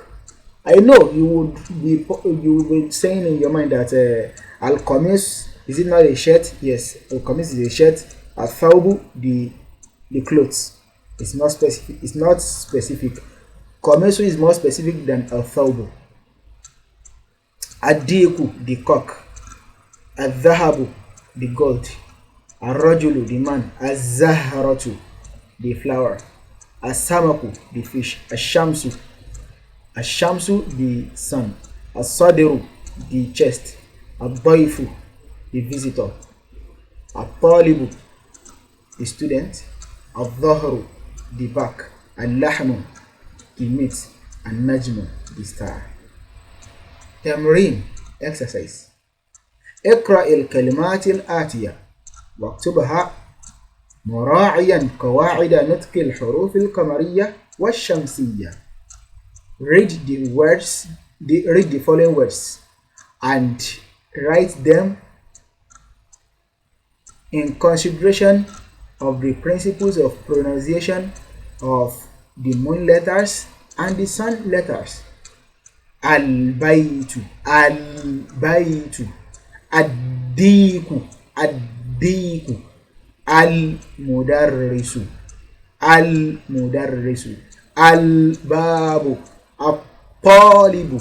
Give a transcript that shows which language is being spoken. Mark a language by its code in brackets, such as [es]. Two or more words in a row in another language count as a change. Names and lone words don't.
[en] I know you would be saying in your mind that al-qamis, is it not a shirt? Yes, al-qamis is a shirt. Al-thawbu, the clothes. It's not specific. It's not specific. Qamisu is more specific than al-thawbu. Ad-diku, the cock. Al-dhahabu, the gold. Al-rajulu, the man. Al-zahratu, the flower. Al-samaku, the fish. Al-shamsu, the sun. Al-sadiru, the chest. Al-daifu, the visitor. Al-talibu, the student. Al-dhahru, the back. Al-lahmu, the meat. Al-najmu, the star. Tamrin, exercise. [ar] اقرأ الكلمات الآتية واكتبها مراعيا قواعد نطق الحروف القمرية والشمسية. [en] Read the following words and write them in consideration of the principles of pronunciation of the moon letters and the sun letters. [ar] البيت، البيت. الديك، الديك. المدرس، المدرس. الباب، الطالب.